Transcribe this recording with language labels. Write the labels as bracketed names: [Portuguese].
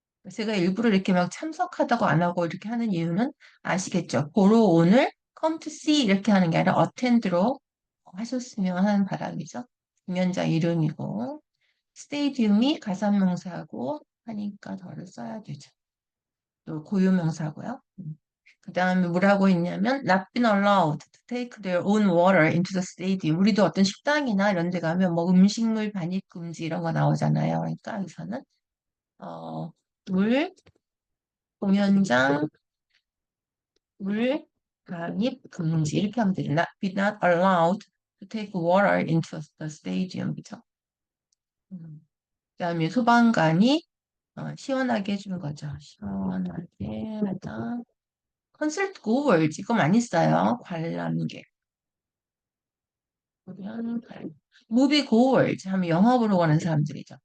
[Korean] 제가 일부러 이렇게 막 참석하다고 안 하고 이렇게 하는 이유는 아시겠죠? 보러 오늘 [English] come to see [Korean] 이렇게 하는 게 아니라 attend로 하셨으면 하는 바람이죠. 공연장 이름이고 스테디움이 가산명사하고 하니까 덜을 써야 되죠. 또 고유명사고요. 그 다음에 뭐라고 했냐면 [English] not been allowed to take their own water into the stadium. [Korean] 우리도 어떤 식당이나 이런 데 가면 뭐 음식물 반입 금지 이런 거 나오잖아요. 그러니까 여기서는 어, 물, 공연장, 물 반입 금지 이렇게 하면 되죠. [English] Be not allowed to take water into the stadium. [Korean] 그죠? 그다음에 소방관이 시원하게 해주는 거죠. 시원하게 하다. 컨설트 고월즈 이거 많이 써요. 관람객. 그러면 무비 고월즈 하면 영화 보러 가는 사람들이죠.